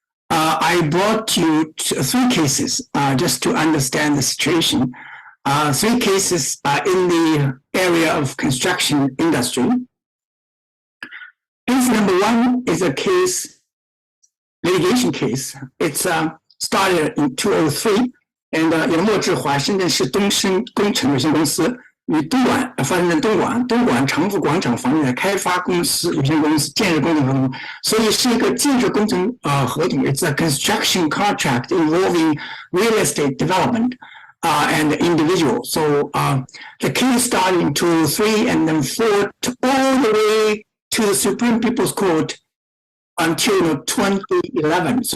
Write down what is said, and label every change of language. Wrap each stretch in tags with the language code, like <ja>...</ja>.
<en>I brought you 3 cases just to understand the situation. 3 cases in the area of construction industry. Case number 1 is a litigation case. It's started in 2003, and</en> <zh>莫志华深圳市东升工程有限公司与发生在东莞长富广场房地产开发公司有限公司建设工程合同，所以是一个建设工程合同。</zh> <en>It's a construction contract involving real estate development and individual. So the case started in 2003 and then fought all the way to the Supreme People's Court until 2011.</en>